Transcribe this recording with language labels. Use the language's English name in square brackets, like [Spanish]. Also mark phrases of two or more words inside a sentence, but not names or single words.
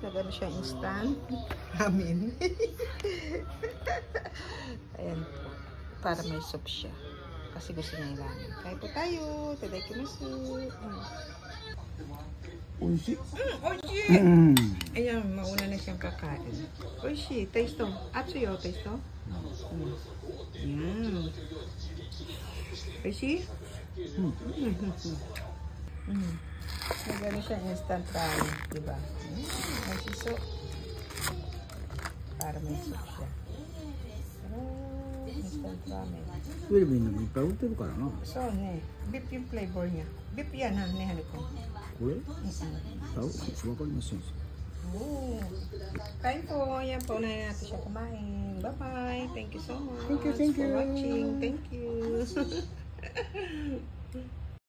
[Filipino] Nagano siya instant. Ramen. Ayan po. Para may soup siya. Kasi gusto niya yung ramen. Kaya po tayo. Tadaikimasu. [Japanese] Oishi. Oishi! [Filipino] Ayan, mauna na siyang kakain. Oishi. Taste to. Atsuyo, taste to. Ayan. [Japanese] Oishi? [Filipino] Nagano siya instant ramen. [Japanese] Diba? おいしそう. Para may soup siya. [English] Instant ramen. [Japanese] ウェルビンでもいっぱい売ってるからな。 [Filipino] So, ne. Beef yung flavor niya. Beef yan ha, ne Haniko. [Japanese] これ？わかりません。 [Filipino] Oh. Kain po. Yan po. Unahin natin siya kumain. [English] Bye-bye. Thank you so much. Thank you. For watching. Thank you.